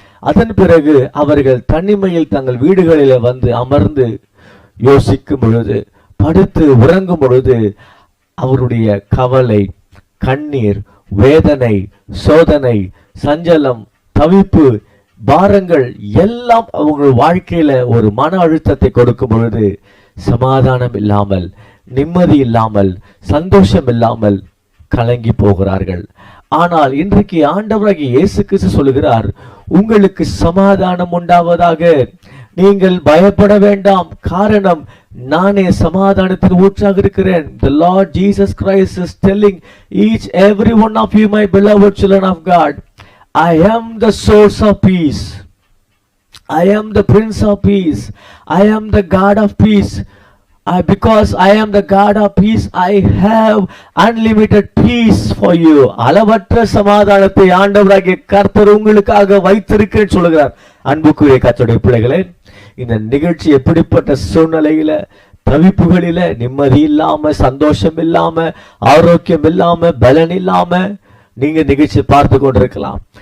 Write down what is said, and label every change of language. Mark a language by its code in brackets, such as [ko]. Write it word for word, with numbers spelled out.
[ta] அதன் பிறகு அவர்கள் தனிமையில் தங்கள் வீடுகளில் வந்து அமர்ந்து யோசிக்கும் பொழுது, படுத்து உறங்கும் பொழுது அவருடைய கவலை, கண்ணீர், வேதனை, சோதனை, சஞ்சலம், தவிப்பு, பாரங்கள் எல்லாம் அவங்க வாழ்க்கையில ஒரு மன அழுத்தத்தை கொடுக்கும் பொழுது சமாதானம் இல்லாமல், நிம்மதி இல்லாமல், சந்தோஷம் இல்லாமல் கலங்கி போகிறார்கள். ஆனால் இன்றைக்கு ஆண்டவராகிய இயேசு கிறிஸ்து சொல்கிறார், உங்களுக்கு சமாதானம் உண்டாவதாக, நீங்கள் பயப்பட வேண்டாம், காரணம் நானே சமாதானத்தின் ஊற்றாக இருக்கிறேன். [en] The Lord Jesus Christ is telling each every one of you, my beloved children of God, I am the source of peace, I am the Prince of Peace, I am the God of Peace. I, because I am the God of peace, I have unlimited peace for you. [ta] அளவற்ற சமாதானத்தை ஆண்டவராகிய கர்த்தர் உங்களுக்காக வைத்திருக்கிறேன் சொல்லுகிறார். அன்புக்குரிய கர்த்தருடைய பிள்ளைகளே, இந்த நிகழ்ச்சி எப்படிப்பட்ட சூழ்நிலையில, தவிப்புகளில, நிம்மதி இல்லாம, சந்தோஷம் இல்லாம, ஆரோக்கியம் இல்லாம, பலன் இல்லாம நீங்க நிகழ்ச்சி பார்த்து கொண்டிருக்கலாம்.